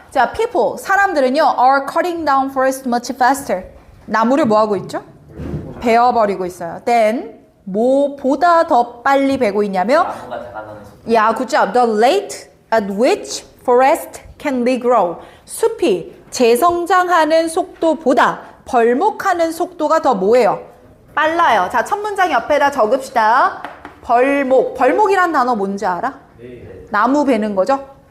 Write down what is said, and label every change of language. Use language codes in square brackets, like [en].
[ko] 자, [en] people, [ko] 사람들은요, [en] are cutting down forest much faster. [ko] 나무를 뭐하고 있죠? 베어버리고 있어요. then, 뭐보다 더 빨리 베고 있냐며? 야, [en] good job. The rate at which forest can regrow. [ko] 숲이 재성장하는 속도보다 벌목하는 속도가 더 뭐예요? 빨라요. 자, 첫 문장 옆에다 적읍시다. 벌목. 벌목이란 단어 뭔지 알아? 네. 나무 베는 거죠?